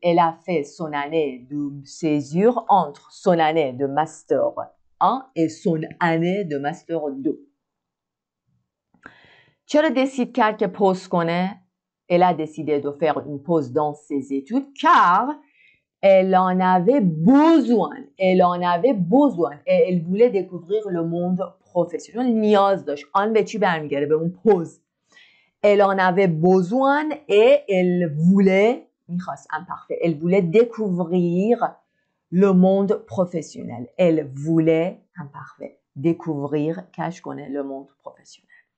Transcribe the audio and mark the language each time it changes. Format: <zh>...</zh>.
<fr>Elle a fait son année de césure entre son année de master 1 et son année de master 2.</fr> <fa>چرا décide کرد که pause کنه؟</fa> <fr>Elle a décidé de faire une pause dans ses études car elle en avait besoin. Elle en avait besoin. Et elle voulait découvrir le monde professionnel.</fr> <fa>نیاز داشت. آن به چی برمیگرده؟ به اون پوز.</fa> <fr>Elle en avait besoin et elle voulait,</fr> <fa>میخواست</fa> <fr>imparfait, elle voulait découvrir le monde professionnel. Elle voulait, imparfait, découvrir,</fr> <fa>کشف کنه</fa> <fr>le monde professionnel.</fr>